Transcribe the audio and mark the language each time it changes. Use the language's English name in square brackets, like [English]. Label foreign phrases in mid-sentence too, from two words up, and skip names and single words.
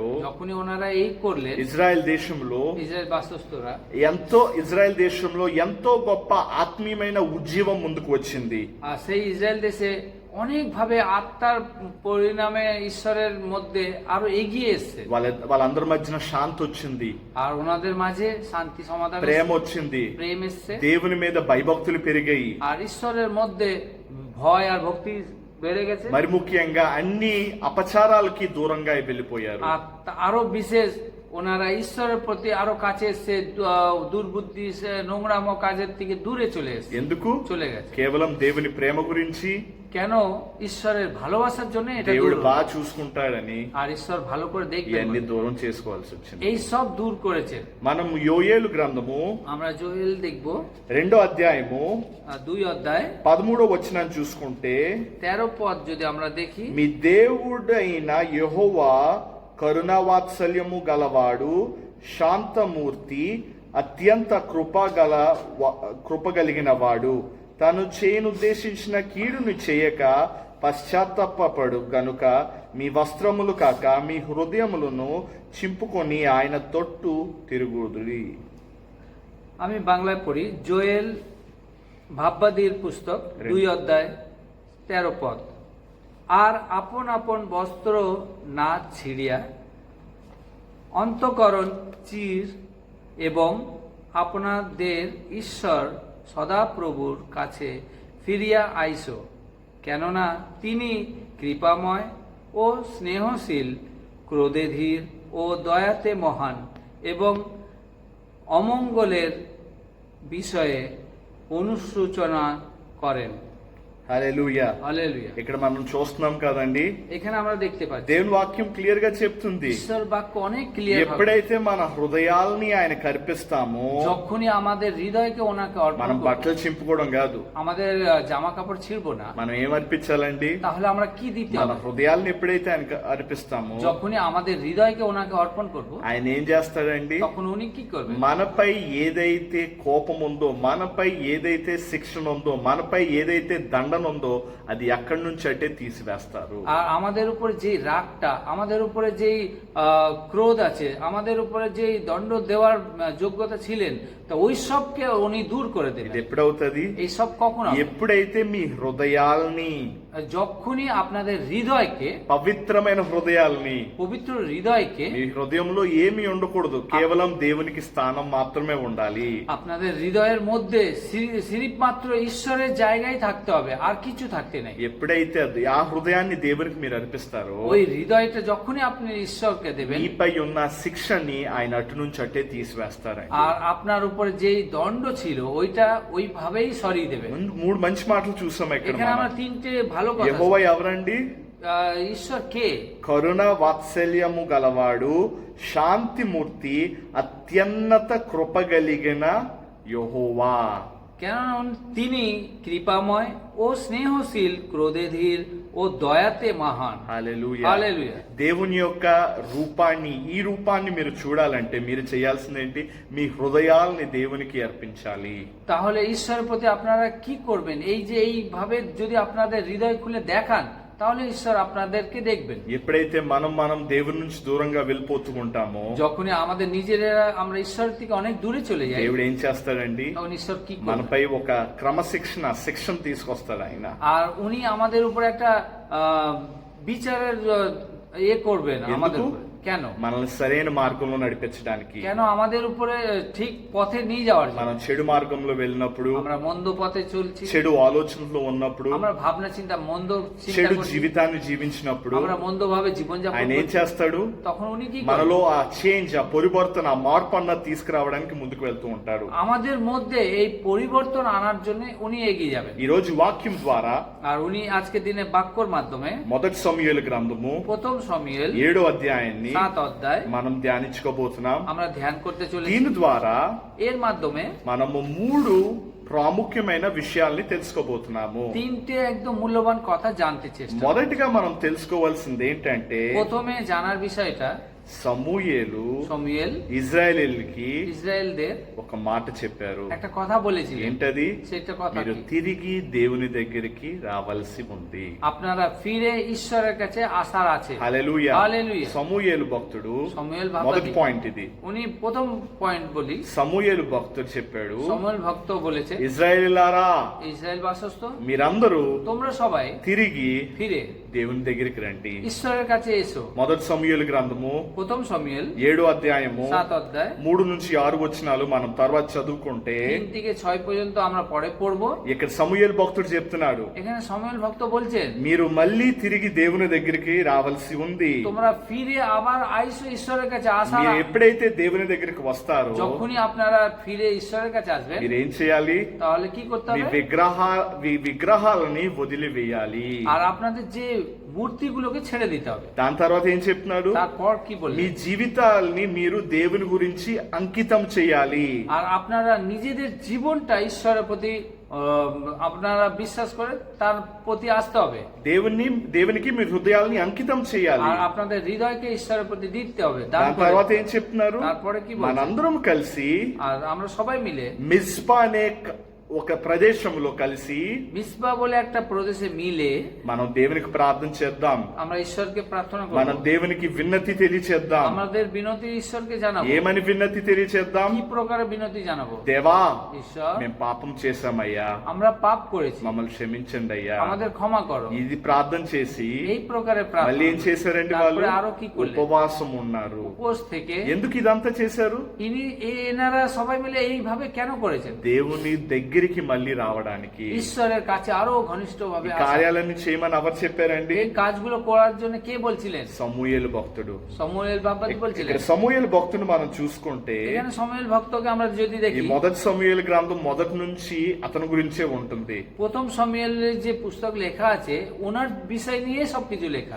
[Bangla] যখনই ওনারা এই করলেন, [Telugu] ఇజ్రాయెల్ దేశంలో [Bangla] ইসরায়েল বাসস্তরা [Telugu] ఇజ్రాయెల్ దేశంలో ఎంతో గొప్ప ఆత్మీయమైన ఉజ్జీవం ముందుకు వచ్చింది. [Bangla] আর সেই ইসরায়েল দেশে অনেক ভাবে আত্মার পরিণামে ঈশ্বরের মধ্যে আরো এগিয়ে এসছে। [Telugu] వాళ్ళందరి మధ్యన శాంతి వచ్చింది, [Bangla] আর ওনাদের মাঝে শান্তি সমাধান, [Telugu] ప్రేమ వచ్చింది, [Bangla] প্রেম এসছে, [Telugu] దేవుని మీద భయభక్తులు పెరిగాయి. [Bangla] আর ঈশ্বরের মধ্যে ভয় আর ভক্তি বেড়ে গেছে। [Telugu] మరి ముఖ్యంగా అన్ని అపచారాలకి దూరంగా వెళ్ళిపోయారు. [Bangla] আর আরো বিশেষ ওনারা ঈশ্বরের প্রতি আরো কাছে এসে দুর্বুদ্ধি নোংরাম কাজের থেকে দূরে চলে এসছে। [Telugu] ఎందుకు? [Bangla] চলে গেছে [Telugu] కేవలం దేవుని ప్రేమ గురించి, [Bangla] কেন? ঈশ্বরের ভালোবাসার জন্য এটা [Telugu] దేవుడు [Bangla] দূর [Telugu] బాగా చూసుకుంటాడని [Bangla] আর ঈশ্বর ভালো করে দেখবেন [Telugu] ఇవన్నీ [Bangla] বলে। [Telugu] దూరం చేసుకోవాల్సి వచ్చింది. [Bangla] এই সব দূর করেছে। [Telugu] మనం యోయేలు గ్రంథము [Bangla] আমরা জোয়েল দেখবো [Telugu] 2వ అధ్యాయము [Bangla] 2 অধ্যায় [Telugu] 13వ వచనాన్ని చూసుకుంటే, [Bangla] 13 পদ যদি আমরা দেখি, [Telugu] మీ దేవుడైన యెహోవా కరుణావాత్సల్యము గలవాడు, శాంతమూర్తి, అత్యంత కృపగలిగిన వాడు, తను చేయనుద్దేశించిన కీడును చేయక పశ్చాత్తాపపడు గనుక మీ వస్త్రములు కాక మీ హృదయములను చింపుకొని ఆయన తొట్టు తిరుగుదురి. [Bangla] আমি বাংলায় পড়ি। জোয়েল ভাববাদীর পুস্তক 2 অধ্যায় 13 পদ। আর আপন আপন বস্ত্র না ছিঁড়িয়া অন্তঃকরণ চির এবং আপনাদের ঈশ্বর সদাপ্রভুর কাছে ফিরিয়া আইসো, কেননা তিনি কৃপাময় ও স্নেহশীল, ক্রোধে ধীর ও দয়াতে মহান, এবং অমঙ্গলের বিষয়ে অনুশোচনা করেন। [Telugu] హల్లెలూయా. [Bangla] হালেলুয়া। [Telugu] ఇక్కడ మనం చూస్తున్నాం కదండి, [Bangla] এখানে আমরা দেখতে পাচ্ছি [Telugu] దేవుని వాక్యం క్లియర్ గా చెప్తుంది, [Bangla] ঈশ্বর বাক্য অনেক ক্লিয়ার। [Telugu] ఎప్పుడైతే మన హృదయాల్ని ఆయన కర్పిస్తామో, [Bangla] যখনই আমাদের হৃদয়কে ওনাকে অর্পণ [Telugu] మనం [Bangla] করব, [Telugu] బట్టలు చింపుకోవడం కాదు, [Bangla] আমাদের জামা কাপড় ছিড়বো না, [Telugu] మనం ఏం అర్పించాలండి? [Bangla] তাহলে আমরা কি দিতে [Telugu] మన [Bangla] হবে? [Telugu] హృదయాల్ని ఎప్పుడైతే ఆయన అర్పిస్తామో, [Bangla] যখনই আমাদের হৃদয়কে ওনাকে অর্পণ করব, [Telugu] ఆయన ఏం చేస్తాడండి? [Bangla] তখন উনি কি করবেন? [Telugu] మనపై ఏదైతే కోపం ఉందో, మనపై ఏదైతే శిక్షణ ఉందో, మనపై ఏదైతే దండన ఉందో, అది ఎక్కడి నుంచి అంటే తీసివేస్తారు. [Bangla] আর আমাদের উপরে যে রাগটা, আমাদের উপরে যেই ক্রোধ আছে, আমাদের উপরে যেই দণ্ড দেওয়ার যোগ্যতা ছিলেন, তো ওই সবকে উনি দূর করে দেবেন। [Telugu] ఇది ఎప్పుడవుతుంది? [Bangla] এই সব কখন হবে? [Telugu] ఎప్పుడైతే మీ హృదయాల్ని, [Bangla] যখনই আপনাদের হৃদয়কে, [Telugu] పవిత్రమైన హృదయాల్ని, [Bangla] পবিত্র হৃদয়কে, [Telugu] మీ హృదయంలో ఏమీ ఉండకూడదు, కేవలం దేవునికి స్థానం మాత్రమే ఉండాలి. [Bangla] আপনাদের হৃদয়ের মধ্যে সিরিপ মাত্র ঈশ্বরের জায়গায় থাকতে হবে, আর কিছু থাকতে নাই। [Telugu] ఎప్పుడైతే ఆ హృదయాన్ని దేవునికి మీరు అర్పిస్తారో, [Bangla] ওই হৃদয়টা যখনই আপনি ঈশ্বরকে দেবেন, [Telugu] మీపై ఉన్న శిక్షని ఆయన అటు నుంచి అట్టే తీసివేస్తారు. [Bangla] আর আপনার উপরে যেই দণ্ড ছিল ওইটা ওইভাবেই সরিয়ে দেবেন। [Telugu] 3 మంచి మాటలు చూసాం ఇక్కడ. [Bangla] এখানে আমরা 3টে ভালো কথা। [Telugu] యెహోవా ఎవరండి? [Bangla] ঈশ্বর কে? [Telugu] కరుణ వాత్సల్యము గలవాడు, శాంతిమూర్తి, అత్యున్నత కృపగలిగిన యెహోవా। [Bangla] কেন? তিনি কৃপাময় ও স্নেহশীল, ক্রোধে ধীর ও দয়াতে মহান। [Telugu] హల్లెలూయా. హల్లెలూయా। దేవుని యొక్క రూపాన్ని, ఈ రూపాన్ని మీరు చూడాలంటే మీరు చేయాల్సింది ఏంటి? మీ హృదయాల్ని దేవునికి అర్పించాలి. [Bangla] তাহলে ঈশ্বরের প্রতি আপনারা কি করবেন? এই যে এইভাবে যদি আপনাদের হৃদয় খুলে দেখান, তাহলে ঈশ্বর আপনাদেরকে দেখবেন। [Telugu] ఎప్పుడైతే మనం దేవుని నుంచి దూరంగా వెళ్ళిపోతూ ఉంటామో, [Bangla] যখনই আমাদের নিজেরা আমরা ঈশ্বর থেকে অনেক দূরে চলে যাই, [Telugu] దేవుడు ఏం చేస్తాడండి? [Bangla] তখন ঈশ্বর কি করবেন? [Telugu] మనపై ఒక శిక్షణ తీసుకొస్తాడు ఆయన. [Bangla] আর উনি আমাদের উপরে একটা বিচারের করবেন আমাদের উপরে। কেন [Telugu] మనల్ని సరైన మార్గంలో నడిపించడానికి. [Bangla] কেন আমাদের উপরে ঠিক পথে নিয়ে যাওয়ার জন্য। [Telugu] మనం చెడు మార్గంలో వెళ్ళినప్పుడు, [Bangla] আমরা মন্দ পথে চলছি, [Telugu] చెడు ఆలోచనలో ఉన్నప్పుడు, [Bangla] আমরা ভাবনা চিন্তা মন্দ চিন্তা [Telugu] చెడు [Bangla] করছি, [Telugu] జీవితాన్ని జీవించినప్పుడు [Bangla] আমরা মন্দ ভাবে জীবন যাপন [Telugu] ఆయన ఏం [Bangla] করছি, [Telugu] చేస్తాడు? [Bangla] তখন উনি কি করেন? [Telugu] మనలో ఆ చేంజ్, ఆ పరివర్తన, ఆ మార్పు అన్నది తీసుకురావడానికి ముందుకు వెళ్తూ ఉంటాడు. [Bangla] আমাদের মধ্যে এই পরিবর্তন আনার জন্য উনি এগিয়ে যাবেন। [Telugu] ఈ రోజు వాక్యం ద్వారా [Bangla] আর উনি আজকে দিনে বাক্যর মাধ্যমে [Telugu] మొదటి సమూయేలు గ్రంథము [Bangla] প্রথম শমূয়েল [Telugu] 7వ అధ్యాయాన్ని [Bangla] 7 অধ্যায় [Telugu] మనం ధ్యానించుకోబోతున్నాం. [Bangla] আমরা ধ্যান করতে চলেছি। [Telugu] దీని ద్వారా [Bangla] এর মাধ্যমে [Telugu] మనము 3 ప్రాముఖ్యమైన విషయాల్ని తెలుసుకోబోతున్నాము. [Bangla] তিনটে একদম মূল্যবান কথা জানতে চেষ্টা। [Telugu] మొదటిగా మనం తెలుసుకోవాల్సింది ఏంటంటే, [Bangla] প্রথমে জানার বিষয়টা [Telugu] సమూయేలు [Bangla] শমূয়েল [Telugu] ఇజ్రాయేలీయులకి [Bangla] ইসরায়েলদের [Telugu] ఒక మాట చెప్పారు. [Bangla] একটা কথা বলেছিলেন। [Telugu] ఏంటది? [Bangla] সেটা কথা [Telugu] మీరు [Bangla] কি? [Telugu] తిరిగి దేవుని దగ్గరికి రావాల్సి ఉంది. [Bangla] আপনারা ফিরে ঈশ্বরের কাছে আসার আছে। [Telugu] హల్లెలూయా. [Bangla] হালেলুয়া। [Telugu] సమూయేలు భక్తుడు [Bangla] শমূয়েল [Telugu] మొదటి [Bangla] ভক্ত [Telugu] పాయింట్ ఇది. [Bangla] উনি প্রথম পয়েন্ট বলি, [Telugu] సమూయేలు భక్తుడు చెప్పాడు, [Bangla] শমূয়েল ভক্ত বলেছে, [Telugu] ఇజ్రాయేలీయులారా [Bangla] ইসরায়েল বাসস্থ [Telugu] మీరందరూ [Bangla] তোমরা সবাই [Telugu] తిరిగి [Bangla] ফিরে [Telugu] దేవుని దగ్గరికి రండి. [Bangla] ঈশ্বরের কাছে এসো। [Telugu] మొదటి సమూయేలు గ్రంథము [Bangla] প্রথম শমূয়েল [Telugu] 7వ అధ్యాయము [Bangla] 7 অধ্যায় [Telugu] 3 నుంచి 6 వచనాలు మనం తర్వాత చదువుకుంటే [Bangla] 3 থেকে 6 পর্যন্ত আমরা পরে পড়বো। [Telugu] ఇక్కడ సమూయేలు భక్తుడు చెప్తున్నాడు, [Bangla] এখানে শমূয়েল ভক্ত বলছেন [Telugu] మీరు మళ్ళీ తిరిగి దేవుని దగ్గరికి రావాల్సి ఉంది. [Bangla] তোমরা ফিরে আবার আইসো ঈশ্বরের কাছে। আসা [Telugu] మీరు ఎప్పుడైతే దేవుని దగ్గరికి వస్తారో [Bangla] যখনই আপনারা ফিরে ঈশ্বরের কাছে আসবেন [Telugu] మీరు ఏం చేయాలి? [Bangla] তাহলে কি করতে [Telugu] మీ [Bangla] হবে? [Telugu] విగ్రహాలని వదిలివేయాలి. [Bangla] আর আপনাদের যে মূর্তিগুলোকে ছেড়ে দিতে হবে। [Telugu] దాని తర్వాత ఏం చెప్తున్నాడు? [Bangla] তারপর কি [Telugu] మీ [Bangla] বললেন? [Telugu] జీవితాల్ని మీరు దేవుని గురించి అంకితం చేయాలి. [Bangla] আর আপনারা নিজেদের জীবনটা ঈশ্বরের প্রতি আপনারা বিশ্বাস করে তার প্রতি আসতে হবে। [Telugu] దేవునికి మీ హృదయాల్ని అంకితం చేయాలి. [Bangla] আর আপনাদের হৃদয়কে ঈশ্বরের প্রতি দিতে হবে, দান [Telugu] దాని [Bangla] করে। [Telugu] తర్వాత ఏం చెప్తున్నారు? [Bangla] তারপরে কি বলছেন? [Telugu] మనందరం కలిసి [Bangla] আর আমরা সবাই মিলে [Telugu] మిస్పా అనే ఒక ప్రదేశంలో కలిసి [Bangla] মিসপা বলে একটা প্রদেশে মিলে [Telugu] మనం దేవునికి ప్రార్థన చేద్దాం. [Bangla] আমরা ঈশ্বরকে প্রার্থনা [Telugu] మనం [Bangla] করব। [Telugu] దేవునికి విన్నతి తెలియచేద్దాం. [Bangla] আমাদের বিনতি ঈশ্বরকে জানাবো। [Telugu] ఏమని విన్నతి తెలియచేద్దాం? [Bangla] কি প্রকারে বিনতি জানাবো? [Telugu] దేవా, [Bangla] ঈশ্বর, [Telugu] మేము పాపం చేశామయ్యా, [Bangla] আমরা পাপ করেছি, [Telugu] మమ్మల్ని క్షమించండి అయ్యా. [Bangla] আমাদের ক্ষমা করো। [Telugu] ఇది ప్రార్థన చేసి [Bangla] এই প্রকারে [Telugu] మళ్ళీ ఏం [Bangla] প্রার্থনা। [Telugu] చేశారండి వాళ్ళు? [Bangla] তারপরে আরো কি করলেন? [Telugu] ఉపవాసం ఉన్నారు. [Bangla] উপোস থেকে [Telugu] ఎందుకు ఇదంతా చేశారు? [Bangla] এনারা সবাই মিলে এইভাবে কেন করেছেন? [Telugu] దేవుని దగ్గరికి మళ్ళీ రావడానికి. [Bangla] ঈশ্বরের কাছে আরো ঘনিষ্ঠ [Telugu] ఈ [Bangla] ভাবে [Telugu] కార్యాలన్నీ చేయమని ఎవరు చెప్పారండి? [Bangla] এই কাজগুলো করার জন্য কে বলছিলেন? [Telugu] సమూయేలు భక్తుడు. [Bangla] শমূয়েল বাবাজি বলছিলেন। [Telugu] ఇక్కడ సమూయేలు భక్తుడు మనం చూసుకుంటే [Bangla] এখানে শমূয়েল ভক্তকে আমরা যদি [Telugu] ఈ [Bangla] দেখি, [Telugu] మొదటి సమూయేలు గ్రంథం మొదటి నుంచి అతని గురించే ఉంటుంది. [Bangla] প্রথম শমূয়েলের যে পুস্তক লেখা আছে ওনার বিষয় নিয়ে সবকিছু লেখা।